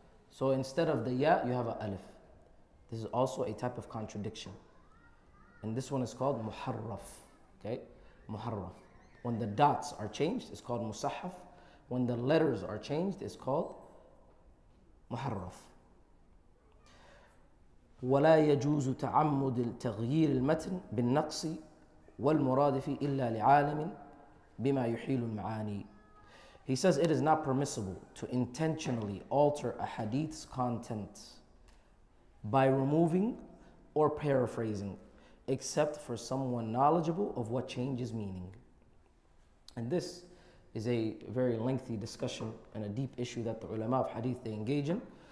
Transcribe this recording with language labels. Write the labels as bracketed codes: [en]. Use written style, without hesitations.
[en] So instead of the Ya, you have an Alif. This is also a type of contradiction. And this one is called Muharraf. Okay, Muharraf. When the dots are changed, it's called Musahaf. When the letters are changed, it's called Muharraf. [ar] ولا يجوز تعمد تغيير المتن بالنقص والمرادف إلا لعالم بما يحيل المعاني. [en] He says it is not permissible to intentionally alter a hadith's content by removing or paraphrasing, except for someone knowledgeable of what changes meaning. And this is a very lengthy discussion and a deep issue that the ulama of hadith, they engage in.